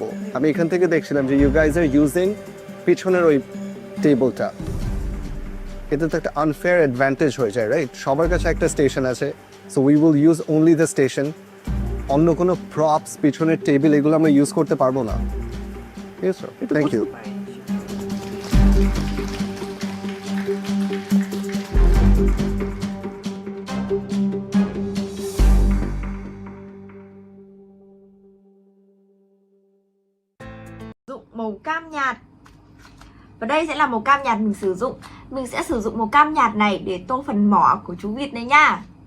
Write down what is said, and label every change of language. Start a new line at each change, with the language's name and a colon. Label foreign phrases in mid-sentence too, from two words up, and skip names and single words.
Bangla: আমি এখান থেকে দেখছিলাম যে
English: you guys are using
Bangla: পিছনের ওই টেবলটা। এটা তো একটা
English: unfair advantage
Bangla: হয়ে যায়, রাইট? সবার কাছে একটা স্টেশন আছে,
English: so we will use only the station.
Bangla: অন্য কোনো প্রপস, পিছনের টেবিল, এগুলো আমরা ইউজ করতে পারবো না।
English: Yes sir, thank you.
Vietnamese: Màu cam nhạt. Và đây sẽ là màu cam nhạt mình sử dụng. Mình sẽ sử dụng màu cam nhạt này để tô phần mỏ của chú vịt này nha.